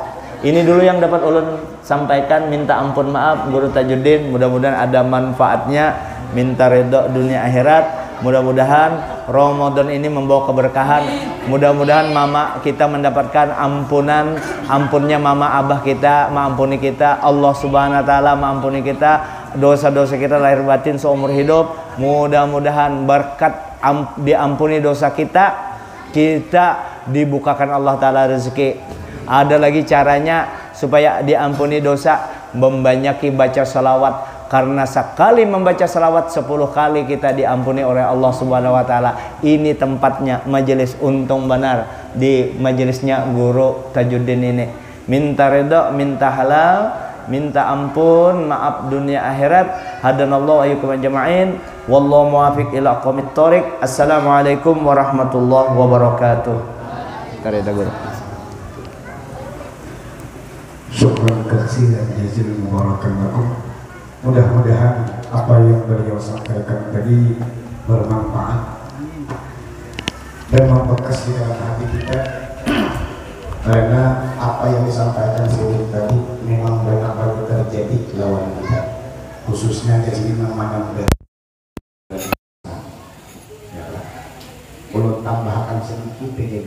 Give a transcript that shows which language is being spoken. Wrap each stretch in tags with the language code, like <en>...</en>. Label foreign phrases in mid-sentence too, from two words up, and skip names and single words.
<bjn>Ini dulu yang dapat ulun sampaikan. Minta ampun maaf Guru Tajuddin, mudah-mudahan ada manfaatnya.</bjn> <id>Minta ridho dunia akhirat. Mudah-mudahan Ramadan ini membawa keberkahan. Mudah-mudahan mama kita mendapatkan ampunnya mama abah kita, mengampuni kita. Allah</id> <ar>سبحانه وتعالى</ar> <id>mengampuni kita dosa-dosa kita lahir batin seumur hidup. Mudah-mudahan berkat diampuni dosa kita, kita dibukakan Allah Ta'ala rezeki. Ada lagi caranya supaya diampuni dosa, membanyaki baca salawat. Karena sekali membaca salawat 10 kali kita diampuni oleh Allah</id> <ar>سبحانه وتعالى.</ar> <id>Ini tempatnya majelis untung benar, di majelisnya Guru Tajuddin ini. Minta ridha, minta halal, minta ampun, maaf dunia akhirat.</id> <ar>هدانا الله أيكم أجمعين. والله الموفق إلى أقوم الطريق. السلام عليكم ورحمة الله وبركاته.</ar> <id>Kareda Guru.</id> <ar>شكرا كثيرا جزيلا مباركا لكم.</ar> <id>Mudah-mudahan apa yang beliau sampaikan tadi bermanfaat dan membekas di dalam hati kita, karena apa yang disampaikan sebelum tadi memang benar-benar terjadi lawan kita, khususnya dari memandang dari perlu tambahkan sedikit begini.</id>